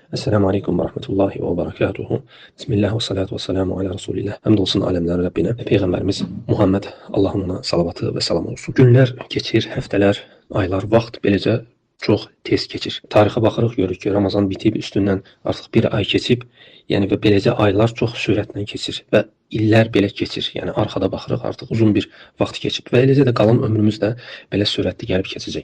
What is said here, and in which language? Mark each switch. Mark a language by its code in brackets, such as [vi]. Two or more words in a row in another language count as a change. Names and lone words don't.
[ar] السلام عليكم ورحمة الله وبركاته. بسم الله والصلاة والسلام على رسول الله. [tr] Hamdolsun alemlerin Rabbine. Peygamberimiz Muhammed, Allah'ın ona salavatı ve selam olsun. [az] Günler keçir, həftələr, aylar, vaxt beləcə çox tez keçir. Tarixə baxırıq, görürük ki, Ramazan bitib, üstündən artıq bir ay keçib. Yəni və beləcə aylar çox sürətlə keçir və illər belə keçir. Yəni arxada baxırıq, artıq uzun bir vaxt keçib və eləcə də qalan ömrümüz də belə sürətli gəlib keçəcək.